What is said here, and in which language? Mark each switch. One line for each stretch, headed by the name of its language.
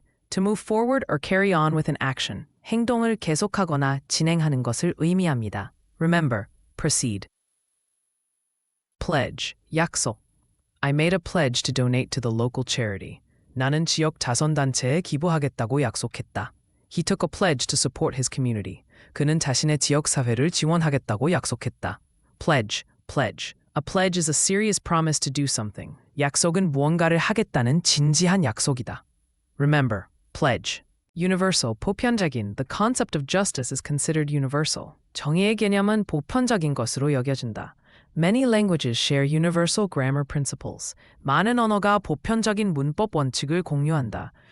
English: To move forward or carry on with an action.
Korean: 행동을 계속하거나 진행하는 것을 의미합니다.
English: Remember, proceed. Pledge, 약속. I made a pledge to donate to the local charity.
Korean: 나는 지역 자선단체에 기부하겠다고 약속했다.
English: He took a pledge to support his community.
Korean: 그는 자신의 지역사회를 지원하겠다고 약속했다.
English: Pledge. A pledge is a serious promise to do something.
Korean: 약속은 무언가를 하겠다는 진지한 약속이다.
English: Remember, pledge. Universal, 보편적인. The concept of justice is considered universal.
Korean: 정의의 개념은 보편적인 것으로 여겨진다.
English: Many languages share universal grammar principles.
Korean: 많은 언어가 보편적인 문법 원칙을 공유한다.